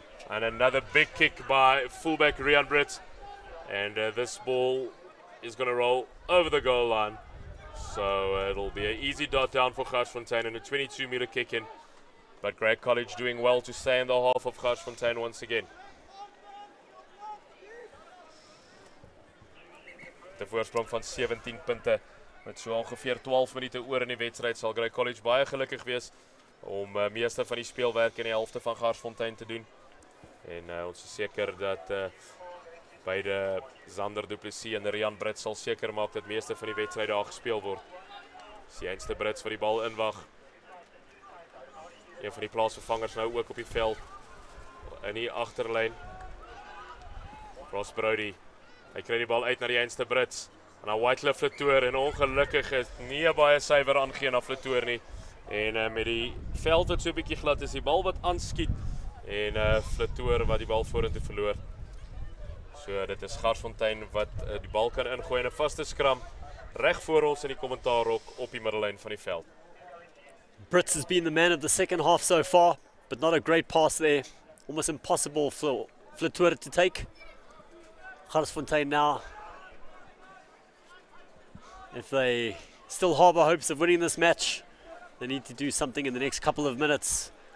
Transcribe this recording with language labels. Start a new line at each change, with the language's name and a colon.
English: And another big kick by fullback Rian Brits. And this ball is going to roll over the goal line. So it'll be an easy dot down for Garsfontein and a 22-meter kick in. But Grey College doing well to stay in the half of Garsfontein once again.
Afrikaans: De voorsprong van 17 punte. Met so ongeveer 12 minute oor in die wedstryd sal Grey College baie gelukkig wees om meeste van die speelwerk in die helfte van Garsfontein te doen. En ons is seker dat beide Zander Du Plessis en Rian Brits sal seker maak dat meeste van die wedstryde daar gespeel word. Dis die einste Brits vir die bal inwag. Een van die plaasvervangers nou ook op die veld in die agterlyn. Ross Brody. Hy kry die bal uit na die einste Brits. En dan Whitecliff Flatoor en ongelukkig is nie baie suiwer aangeen na Flatoor nie. En met die veld wat so 'n bietjie glad is, die bal wat aanskiet en Flatoor wat die bal vorentoe verloor. So dit is Garsfontein wat die bal kan ingooi in 'n vaste skram reg voor ons in die kommentaarhok op die middellyn van die veld.
English: Brits has been the man of the second half so far, but not a great pass there. Almost impossible for Flatoor to take. Garsfontein now, if they still harbour hopes of winning this match, they need to do something in the next couple of minutes.